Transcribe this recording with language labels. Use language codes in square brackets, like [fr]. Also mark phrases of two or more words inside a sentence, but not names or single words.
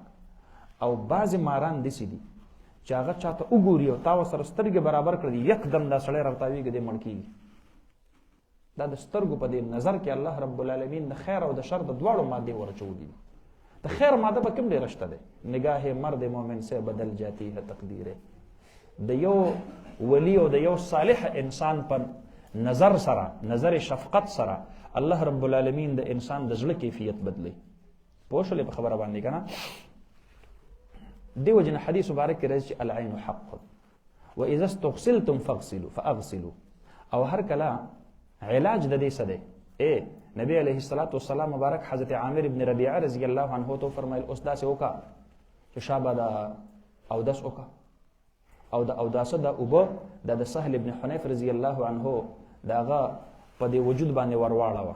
[ps] او بعض ماران دي سي دي چې هغه چاته وګوري او تاسو سره سترګې برابر کړي یکدم دا سړی راوتاویږي د مړکی. دا د سترګو په دې نظر کې الله [ar] رب العالمین [ps] د خیر او د شر د دواړو ماده ورچولې. د خیر ماده په کوم ډیر شته ده. [ur] نگاه مرد مومن سے بدل جاتی ہے تقدیر. [ps] د یو ولی او د یو صالح انسان پر نظر سره نظر شفقت سره الله [ar] رب العالمین [ps] د انسان د زړه کیفیت بدلی. پوښلې په خبره باندې کنه. دیو جن حدیث مبارک کې راځي [ar] العين حق واذا استغسلتم فاغسلوا فاغسلوا. [ps] او هر کله علاج د دې څه دی. نبی [ar] علیه الصلاۃ والسلام [ps] مبارک حضرت عامر ابن ربيعه [ar] رضی الله عنه [ps] تو فرمایل اوس داسې وکا چې شابه دا او داس وکا او دا او داسه دا اوبه د سهل ابن حنیف [ar] رضی الله عنه [ps] داغه په دې وجود باندې ورواړه.